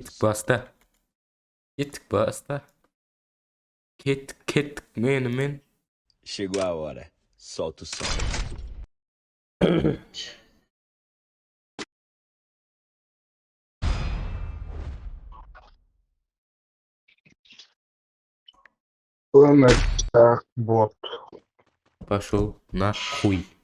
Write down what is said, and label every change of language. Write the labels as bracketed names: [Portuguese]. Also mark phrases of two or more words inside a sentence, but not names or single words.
[Kazakh] Кеттік [Portuguese] som. [Kazakh] баста. Кеттік мен. [Portuguese] Chegou a hora. Solta o som. [Kazakh] Өмір так бот. [Russian] Пошел нахуй.